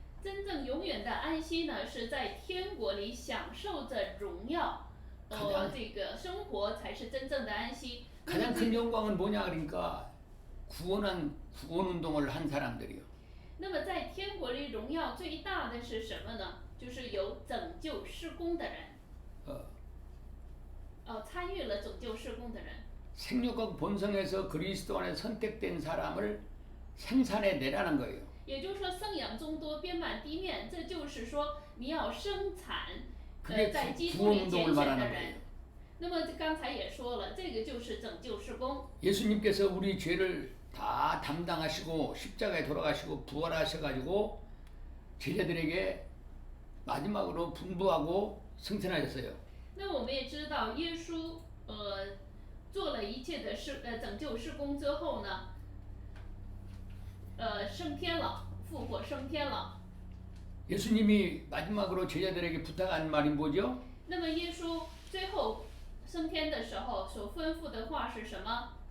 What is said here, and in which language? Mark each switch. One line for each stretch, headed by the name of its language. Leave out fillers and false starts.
Chinese: 真正永远的安息呢，是在天国里享受着荣耀，这个生活才是真正的安息。
Korean: 가장 큰 영광은 뭐냐 그러니까 구원 운동을 한 사람들이요.
Chinese: 那么在天国里荣耀最大的是什么呢？就是有拯救事工的人，参与了拯救事工的人。
Korean: 생육과 본성에서 그리스도 안에 선택된 사람을 생산해 내라는 거예요.
Chinese: 也就是说，生养众多，遍满地面，这就是说你要生产，在基督里拣选的人。那么刚才也说了，这个就是拯救事工。
Korean: 예수님께서 우리 죄를 다 담당하시고 십자가에 돌아가시고 부활하셔가지고 제자들에게 마지막으로 분부하고 승천하셨어요.
Chinese: 那我们也知道，耶稣做了一切的拯救事工之后呢，升天了，复活升天了。
Korean: 예수님이 마지막으로 제자들에게 부탁한 말이 뭐죠?
Chinese: 那么耶稣最后升天的时候所吩咐的话是什么？